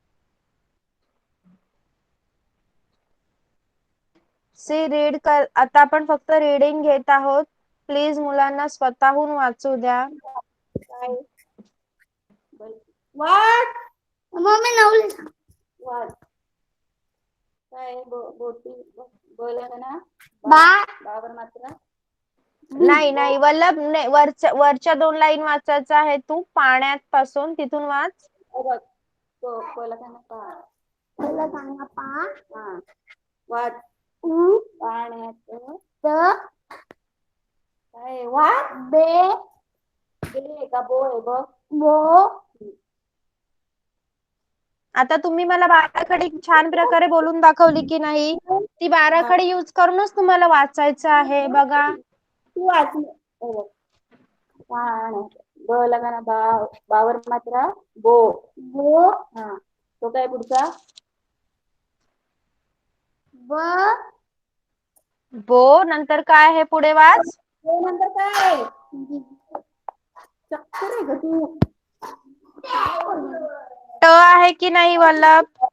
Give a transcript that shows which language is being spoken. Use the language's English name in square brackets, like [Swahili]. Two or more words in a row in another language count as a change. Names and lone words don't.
[Marathi] सी रीड कर. आता आपण फक्त रीडिंग घेत आहोत. प्लीज मुलांना स्वतःहून वाचू द्या. वाट मम्मी नवली वाट काय बोटी बोला ना. बा बाबर मात्र नाही नाही वल्लभ, वरच्या 2 लाईन वाचायचं आहे. तू पाण्यात पासून तिथून वाच. बघ तो बोला ना पा. पहिला सांगा पा. हा, वाट पाण्यात त काय वाट बे बे का बो आहे बघ. बो. आता तुम्ही मला बाराखडी छान प्रकारे बोलून दाखवली की नाही? ती बाराखडी यूज करूनच तुम्हाला वाचायचं आहे. बघा, तू वाच. पाण्यात ब लगा ना बावर मात्रा बो. बो हा, तो काय पुढचा. ब बो नंतर काय आहे पुढे वाच. बो नंतर काय चक्कर आहे ग तू. ट आहे की नाही वल्लभ?